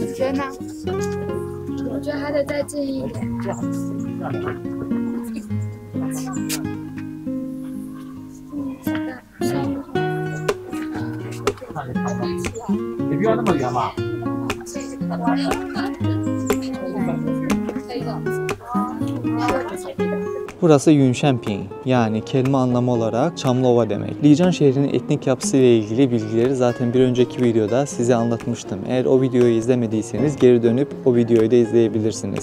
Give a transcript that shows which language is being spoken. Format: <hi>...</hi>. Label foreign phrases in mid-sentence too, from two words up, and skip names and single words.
<zh>得呢？我觉得还得再近一点。也不要那么远嘛。</zh> <tr>Burası Yunşenping, yani kelime anlamı olarak Çamlıova demek. Lican şehrinin etnik yapısı ile ilgili bilgileri zaten bir önceki videoda size anlatmıştım. Eğer o videoyu izlemediyseniz geri dönüp o videoyu da izleyebilirsiniz.</tr>